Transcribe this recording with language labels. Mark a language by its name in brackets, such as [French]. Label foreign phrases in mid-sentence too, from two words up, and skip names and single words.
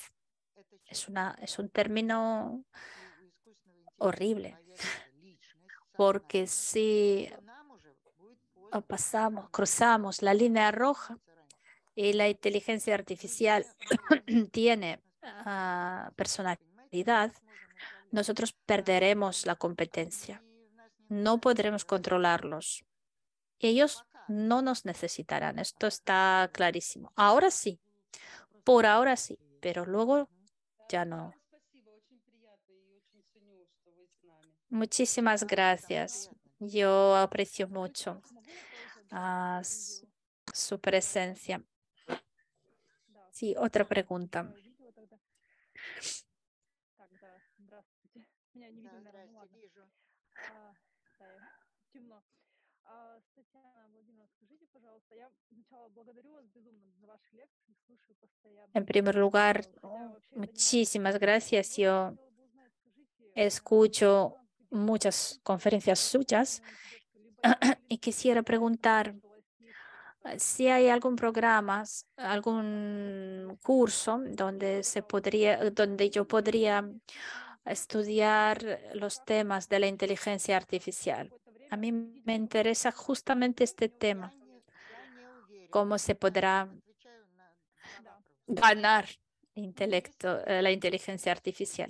[Spanish] Es un término horrible, porque si cruzamos la línea roja y la inteligencia artificial tiene personalidad, nosotros perderemos la competencia. No podremos controlarlos. Ellos no nos necesitarán. Esto está clarísimo. Ahora sí, por ahora sí, pero luego ya no. [Russian] Спасибо, очень приятно и очень ценю, что вы с нами. [Spanish] Muchísimas gracias. Yo aprecio mucho [Russian] Могу я тоже, ah, видео? [Spanish] s- su presencia. [Russian] Да, [Spanish] Sí, otra pregunta. [Russian] видео тогда. Так, да, здравствуйте. Меня не видно, наверное, ну ладно. Да, темно. Татьяна Владимировна, скажите, пожалуйста, я сначала благодарю вас безумно за ваши лекции, слушаю постоянно. [Spanish] En primer lugar, [Russian] Хотя вообще это не моя [Spanish] muchísimas gracias. [Russian] специальность, [Spanish] Yo [Russian] хотела бы узнать, скажите, [Spanish] escucho [Russian] программы какие-то [Spanish] muchas [Russian] специфические [Spanish] conferencias [Russian] для [Spanish] suyas [Russian] искусственного интеллекта, либо это были [Spanish] y quisiera preguntar si hay algún programa, algún curso donde yo podría estudiar los temas de la inteligencia artificial. A mí me interesa justamente este tema, cómo se podrá ganar la inteligencia artificial.